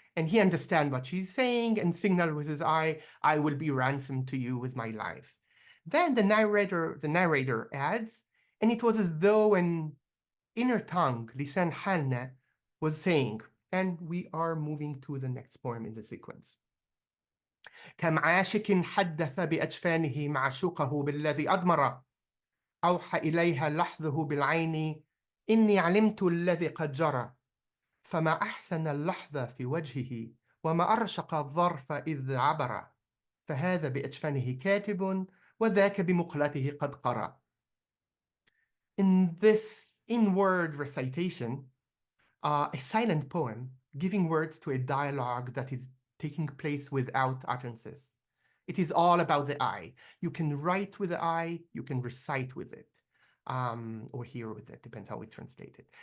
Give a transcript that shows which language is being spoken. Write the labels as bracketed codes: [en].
[en] And he understands what she's saying and signal with his eye, I will be ransomed to you with my life. Then the narrator adds, and it was as though an inner tongue, lisan halna, was saying, and we are moving to the next poem in the sequence. [ar] كم عاشق حدث بأجفانه معشوقه بالذي أضمر أوحى إليها لحظه بالعين إني علمت الذي قد جرى فما أحسن اللحظة في وجهه وما أرشق الظرف إذ عبر فهذا بأجفانه كاتب وذاك بمقلته قد قرأ. [en] In this in-word recitation, a silent poem giving words to a dialogue that is taking place without utterances. It is all about the eye. You can write with the eye, you can recite with it, or hear with it, depends how we translate it.